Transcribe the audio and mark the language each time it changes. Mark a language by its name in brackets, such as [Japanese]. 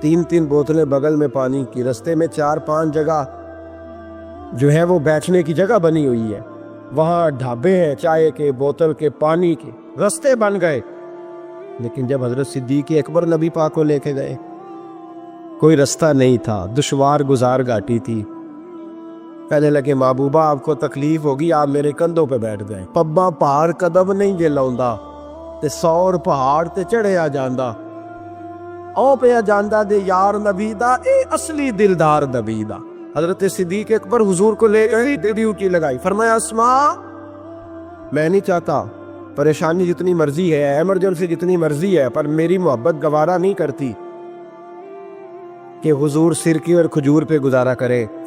[Urdu] 3 بوتلیں بغل میں پانی کی، رستے میں 4-5 جگہ جو ہے وہ بیٹھنے کی جگہ بنی ہوئی ہے، وہاں ڈھابے ہیں، چائے کے، بوتل کے، پانی کے، رستے بن گئے. لیکن جب حضرت صدیق اکبر نبی پاک کو لے کے گئے کوئی رستہ نہیں تھا، دشوار گزار گھاٹی تھی. کہنے لگے محبوبہ آپ کو تکلیف ہوگی، آپ میرے کندھوں پہ بیٹھ گئے. [Punjabi] پبا پہاڑ قدم نہیں جے لاؤندا تے 100 پہاڑ تے چڑھیا جاندا، او پہ جاندا دے یار نبی دا، اے اصلی دلدار نبی دا. [Urdu] حضرت صدیق اکبر حضور کو لے گئی، ڈیوٹی لگائی، فرمایا اسماء میں نہیں چاہتا، پریشانی جتنی مرضی ہے، ایمرجنسی جتنی مرضی ہے، پر میری محبت گوارا نہیں کرتی کہ حضور سرکی اور کھجور پہ گزارا کرے.